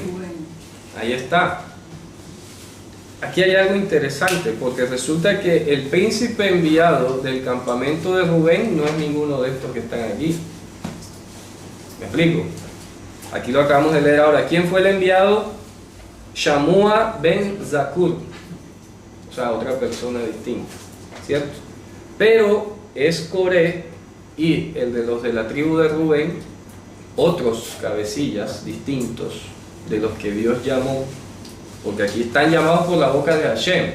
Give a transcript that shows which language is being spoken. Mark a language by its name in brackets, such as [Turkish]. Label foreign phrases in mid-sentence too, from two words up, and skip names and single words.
[Spanish] Ahí está. Aquí hay algo interesante, porque resulta que el príncipe enviado del campamento de Rubén no es ninguno de estos que están aquí. ¿Me explico? Aquí lo acabamos de leer ahora. ¿Quién fue el enviado? Shammua ben Zakur. O sea, otra persona distinta, ¿cierto? Pero es Coré y el de los de la tribu de Rubén, otros cabecillas distintos de los que Dios llamó. Porque aquí están llamados por la boca de Hashem.